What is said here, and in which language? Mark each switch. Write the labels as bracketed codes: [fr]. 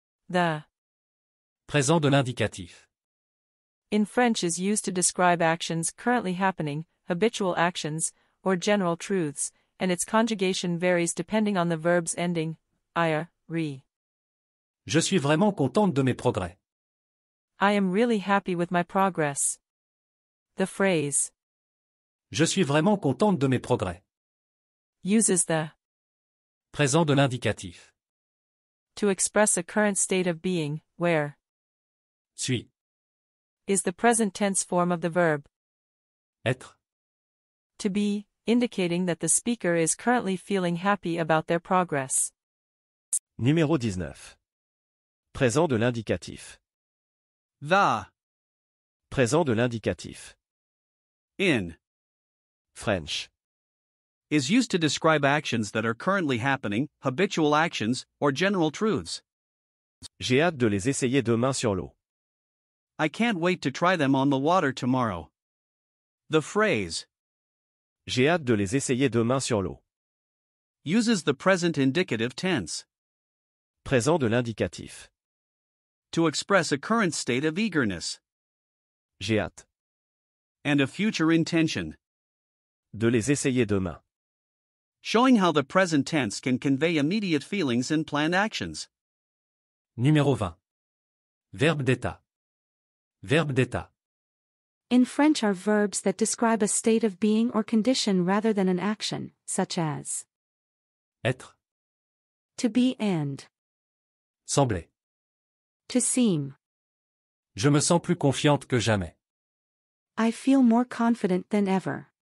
[en] The [fr] Présent de l'indicatif. [en] in French is used to describe actions currently happening, habitual actions, or general truths, and its conjugation varies depending on the verb's ending, ir, re. [fr] Je suis vraiment contente de mes progrès. [en] I am really happy with my progress. The phrase [fr] Je suis vraiment contente de mes progrès. [en] uses the [fr] Présent de l'indicatif. [en] to express a current state of being, where [fr] Suis. [en] is the present tense form of the verb [fr] Être. [en] to be, indicating that the speaker is currently feeling happy about their progress. [fr] Numéro 19. Présent de l'indicatif. [en] The. [fr] Présent de l'indicatif. [en] In. French. Is used to describe actions that are currently happening, habitual actions, or general truths. [fr] J'ai hâte de les essayer demain sur l'eau. [en] I can't wait to try them on the water tomorrow. The phrase [fr] J'ai hâte de les essayer demain sur l'eau. [en] uses the present indicative tense [fr] Présent de l'indicatif. [en] to express a current state of eagerness [fr] J'ai hâte [en] and a future intention, [fr] de les essayer demain. [en] showing how the present tense can convey immediate feelings and planned actions. [fr] Numéro 20. Verbe d'état. Verbe d'état. [en] In French are verbs that describe a state of being or condition rather than an action, such as [fr] Être. [en] to be and [fr] Sembler. [en] to seem. [fr] Je me sens plus confiante que jamais. [en] I feel more confident than ever.